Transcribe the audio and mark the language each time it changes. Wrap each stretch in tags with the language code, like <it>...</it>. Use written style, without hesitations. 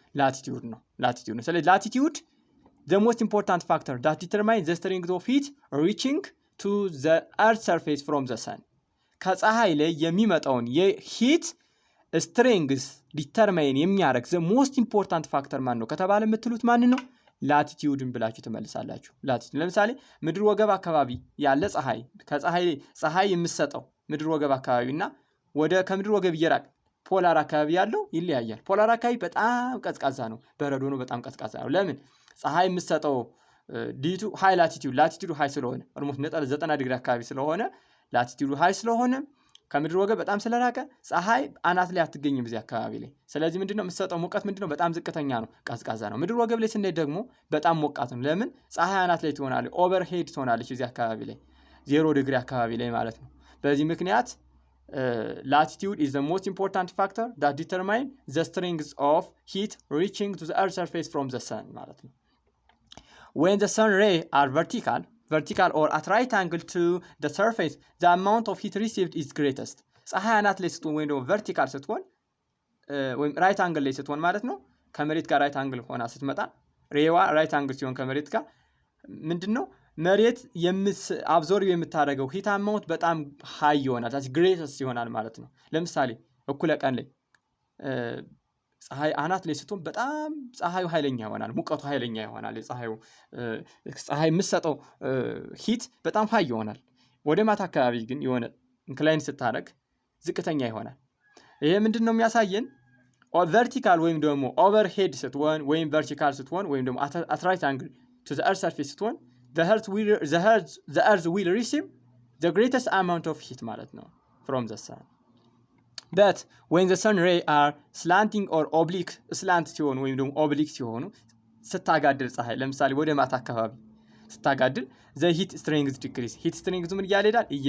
<am>ላቲቲዩድ ነው። ስለዚህ ላቲቲዩድ</am> <en>the most important factor that determines the strength of heat reaching to the earth surface from the sun</en> <am>ከፀሐይ ላይ የሚመጣውን የሂት ስትሬንግዝ ዲተርማይን የሚያደርግ</am> <en>the most important factor</en> <am>ማን ነው ከተባለ የምትሉት ማን ነው? ላቲቲዩድን ብላችሁ ትመልሳላችሁ። ላቲቲዩድ ለምሳሌ ምድር ወገብ አካባቢ ያለ ፀሐይ የምትሰጠው ምድር ወገብ አካባቢና ከምድር ወገብ እየራቅ ፖላር አካባቢ ያለው ይለያያል። ፖላር አካባቢ በጣም ቀዝቃዛ ነው፣ በረዶ ነው፣ በጣም ቀዝቃዛ ነው። ለምን? ፀሐይ የምትሰጠው ዲቱ ሃይ ላቲቲዩድ ሃይ ስለሆነ ኦልሞስት 90 ዲግሪ አካባቢ ስለሆነ ላቲቲዩድ ሃይ ስለሆነ ከምድር ወገብ በጣም ስለራቀ ፀሐይ አናት ላይ አትገኝም እዚህ አካባቢ ላይ። ስለዚህ ምንድነው የምትሰጠው ሙቀት ምንድነው? በጣም ዝቅተኛ ነው፣ ቀዝቃዛ ነው። ምድር ወገብ ላይ ስንሄድ ደግሞ በጣም ሞቃት ነው። ለምን? ፀሐይ አናት ላይ ትሆናለች፣ ኦቨርሄድ ትሆናለች እዚህ አካባቢ ላይ 0 ዲግሪ አካባቢ ላይ ማለት ነው።</am> <en>በዚህ ምክንያት latitude is the most important factor that determines the strength of heat reaching to the earth surface from the sun</en> <am>ማለት ነው።</am> <en>When the sun rays are vertical or at right angle to the surface the amount of heat received is greatest.</en> <am>ፀሐይ አናት ላይ ስትሆን ወይም vertical ስትሆን ወይም right angle ላይ ስትሆን ማለት ነው ከመሬት ጋር right angle ሆና ስትመጣ ሬዋ right angle ሲሆን ከመሬት ጋር ምንድነው መሬት አብዞርብ የምታደርገው ሂት አማውንት በጣም ሃይ ይሆናል። ታች ግሬተስ ይሆናል ማለት ነው። ለምሳሌ እኩለ ቀን ላይ ፀሐይ አናት ላይ ስትሆን በጣም ፀሐዩ ኃይለኛ ይሆናል፣ ሙቀቱ ኃይለኛ ይሆናል። ፀሐይ የምትሰጠው ሂት በጣም ሃይ ይሆናል። ወደ ማታ አካባቢ ግን የሆነ ኢንክላይን ስታደርግ ዝቅተኛ ይሆናል። ይሄ ምንድነው የሚያሳየን? ቨርቲካል ወይም ደግሞ ኦቨርሄድ ስትሆን ወይም ቨርቲካል ስትሆን ወይም ደግሞ</am> <en>at right angle to the earth surface ስትሆን the earth will receive the greatest amount of heat</en> <am>ማለት ነው</am> <en>from the sun. But when the sun ray are slanting or oblique slant ሲሆኑ ወይም ደግሞ oblique</en> <am>ሲሆኑ ስታጋድል ፀሐይ ለምሳሌ ወደ ማታ አካባቢ ስታጋድል</am> <en>the heat strength decrease heat strength</en> <am>ምን እያለ ይሄዳል?</am>